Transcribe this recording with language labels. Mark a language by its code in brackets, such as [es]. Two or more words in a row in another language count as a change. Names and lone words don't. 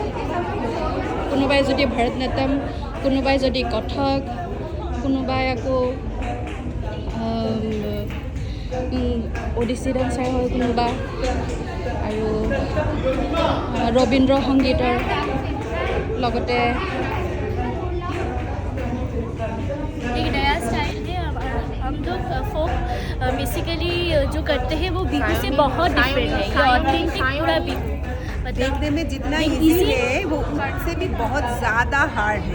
[as] কোনোবাই যদি ভাৰতনাট্যম, কোনোবাই যদি কথক, কোনোবাই আকৌ ওডিচি ডান্সাৰ হয় কোনোবা, আৰু ৰবীন্দ্ৰ সংগীতৰ লগতে [hi] एक नया स्टाइल है। हम लोग [en] folk basically [hi] जो करते हैं वो बिहू से बहुत डिफरेंट है। ये ऑथेंटिक पूरा बिहू, देखने में जितना इजी है वो उससे भी बहुत ज़्यादा हार्ड है।